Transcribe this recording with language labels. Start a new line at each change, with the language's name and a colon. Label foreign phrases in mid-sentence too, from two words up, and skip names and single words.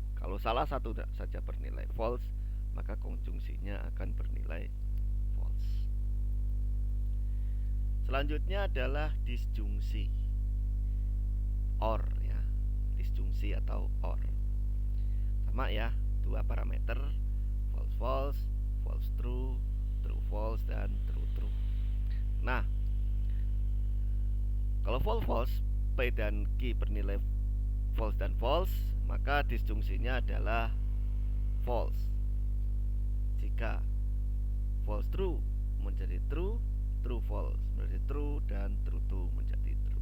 Indonesian: Kalau salah satu saja bernilai false, maka konjungsinya akan bernilai false. Selanjutnya adalah disjungsi, OR ya, disjungsi atau OR. Sama ya, dua parameter,
English: false false, false true, true false, dan true true.
Indonesian: Nah, kalau
English: false false,
Indonesian: P dan Q bernilai false dan false, maka disjungsinya adalah false.
English: Jika false true menjadi true, true false menjadi true, dan true true menjadi true.